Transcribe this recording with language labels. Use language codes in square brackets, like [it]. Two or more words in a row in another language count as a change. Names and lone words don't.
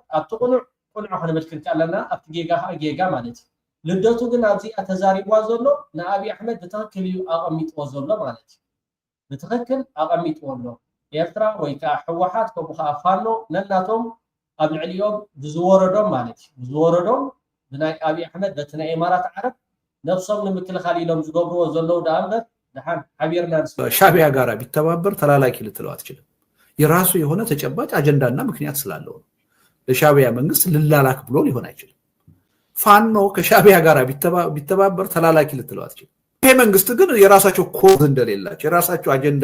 [ti] ኣብቲ ቁኑዕ ክንምልክት ኣለና ኣብቲ ጌጋ ከዓ ጌጋ ማለት እዩ ልደቱ ግን ኣብዚኣ ተዛሪብዋ ዘሎ ንኣብይ ኣሕመድ ብትክክል እዩ ኣቐሚጥዎ ዘሎ ማለት እዩ ብትክክል ኣቐሚጥዎ ኣሎ ኤርትራ ወይ ከዓ ሕወሓት ከምኡ ከዓ ፋኖ ነናቶም ኣብ ልዕሊኦም ብዝወረዶም ማለት እዩ ብዝወረዶም ብናይ ኣብይ ኣሕመድ በቲ ናይ ኢማራት ዓረብ ነፍሶም ንምክልኻል ኢሎም ዝገብርዎ ዘለው ዳ እምበር ድሓን ሓቢርና [am] ሻዕቢያ ጋር ቢተባበር ተላላኪ ልትለው አትችልም የራሱ የሆነ ተጨባጭ አጀንዳና ምክንያት ስላለው ለሻዕቢያ መንግስት ልላላክ ብሎ ሊሆን አይችልም ፋኖ ከሻዕቢያ ጋር ቢተባበር ተላላኪ ልትለው አትችልም ይሄ መንግስት ግን የራሳቸው ኮዝ እንደሌላቸው የራሳቸው አጀንዳ